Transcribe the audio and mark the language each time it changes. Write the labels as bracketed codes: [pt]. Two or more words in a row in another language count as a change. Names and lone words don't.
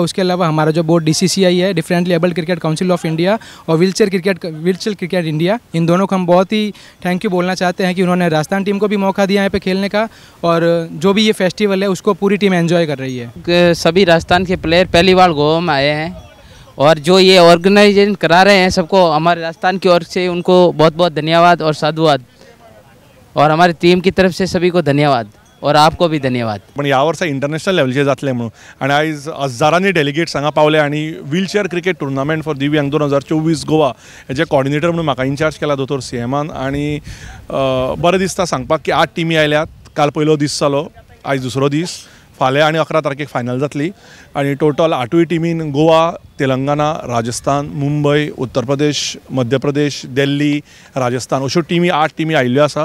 [hi] उसके अलावा हमारा जो बोर्ड DCCI है, डिफरेंटली एबल्ड क्रिकेट काउंसिल ऑफ इंडिया, और व्हीलचेयर क्रिकेट इंडिया, इन दोनों को हम बहुत ही [en] thank you [hi] बोलना चाहते हैं कि उन्होंने राजस्थान टीम को भी मौका दिया यहाँ पे खेलने का, और जो भी ये फेस्टिवल है उसको पूरी टीम एंजॉय कर रही है। सभी राजस्थान के प्लेयर पहली बार गोवा में आए हैं और जो ये ऑर्गेनाइजेशन करा रहे हैं, सबको हमारे राजस्थान की ओर से उनको बहुत बहुत धन्यवाद और साधुवाद, और हमारी टीम की तरफ से सभी को धन्यवाद और आपको भी धन्यवाद। [kok] पण ह्या वर्सा इंटरनॅशनल लेवलचे जातले म्हणून आणि आयज हजारांनी डेलिगेट्स हांगा पावले आणि व्हीलचेअर क्रिकेट टुर्नामेंट फॉर दिव्यांग 2024 गोवा हेजे कॉर्डिनेटर म्हणून म्हाका इन्चार्ज केला दोतोर CMन। आणि बरें दिसता सांगपाक की 8 टीमी आयल्यात। काल पयलो दीस जालो, आयज दुसरो दीस, फाल्यां आणि 11 तारखेक फायनल जातली आणि टोटल 8 टीमीन गोवा, तेलंगणा, राजस्थान, मुंबई, उत्तर प्रदेश, मध्य प्रदेश, दिल्ली, राजस्थान अश्यो टीमी 8 टीमी आयिल्ल्यो आसा।